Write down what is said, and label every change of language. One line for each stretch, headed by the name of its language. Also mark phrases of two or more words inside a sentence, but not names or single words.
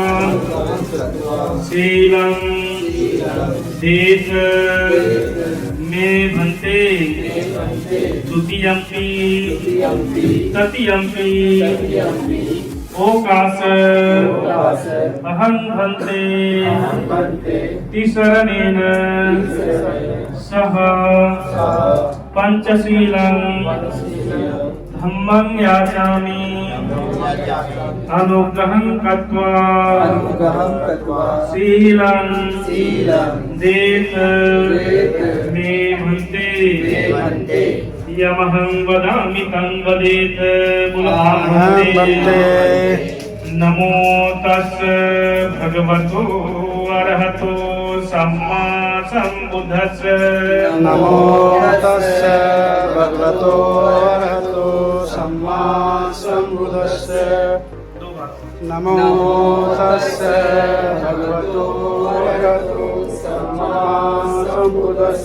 Pali: शीलं देत मे भन्ते, द्वितीयंपि तृतीयंपि ओकाश अहं भन्ते, तिसरणेन सह पंचशीलं धम्मं याचामि, अनुग्रहं कृत्वा शीलं देत मे भन्ते, यमहं वदामि तं वदेत। नमो तस् भगवतो अरहतो सम्मा सम्बुद्धस्स। नमो तस्स भगवतो अरहतो सम्मा सम्बुद्धस्स। नमो तस्स भगवतो अरहतो सम्मा सम्बुद्धस्स।